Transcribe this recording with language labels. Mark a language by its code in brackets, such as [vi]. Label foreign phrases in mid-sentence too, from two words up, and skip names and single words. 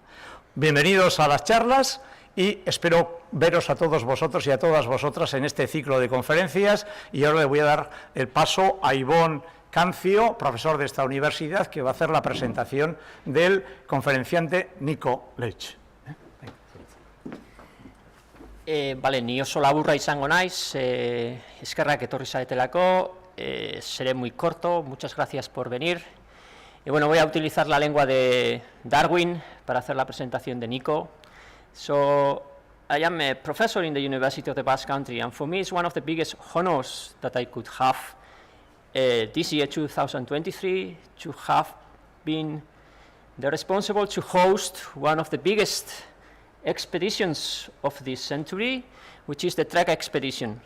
[es] Bienvenidos a las charlas y espero veros a todos vosotros y a todas vosotras en este ciclo de conferencias. Y ahora le voy a dar el paso a Ivonne Cancio, profesor de esta universidad, que va a hacer la presentación del conferenciante Nico Leisch. [eu] Vale, ni oso laburra izango naiz, eskerrak etorri zaretelako, [es] seré muy corto, muchas gracias por venir. Y bueno, voy a utilizar la lengua de Darwin para hacer la presentación de Nico. [en] So, I am a professor in the University of the Basque Country, and for me it's one of the biggest honors that I could have this year, 2023, to have been the responsible to host one of the biggest expeditions of this century, which is the TREC expedition.